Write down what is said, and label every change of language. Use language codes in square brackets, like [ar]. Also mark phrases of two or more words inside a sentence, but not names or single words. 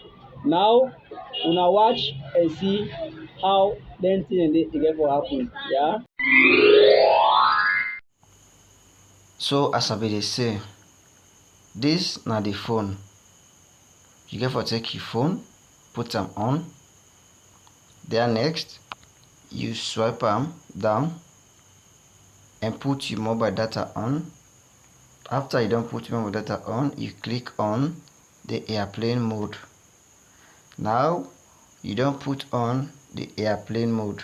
[pcm] Now una watch and see how dem thing dey e get for happen. Yeah. So as I be dey say, this na the phone. You get for take your phone, put am on. Then next, you swipe am down and put your mobile data on. After you don put your mobile data on, you click on the airplane mode. Now you don put on the airplane mode.